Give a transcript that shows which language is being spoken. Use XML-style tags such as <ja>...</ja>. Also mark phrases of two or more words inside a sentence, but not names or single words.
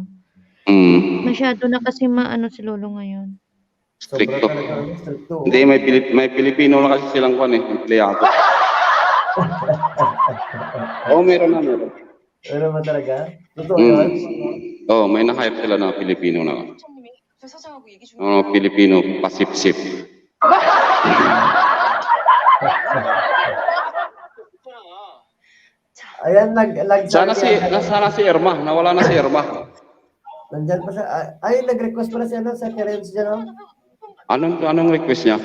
<tl>Masyado na kasi maano si Lolo ngayon. Stricto. Stricto. Hindi, may Pilipino na kasi silang kwan eh, empleyado. Oo, meron na. Ano ba talaga? Totoo yun? Oo, may na-hire sila na Pilipino na.</tl> <ko>사장님이 그 사장하고 얘기 중에</ko> <tl>Pilipino, pasip-sip. Ayan, Sana si Irma, nawala na si Irma. Nandyan pa siya. Ay, nag-request pala si sa Terence dyan, oh. Anong request niya?</tl>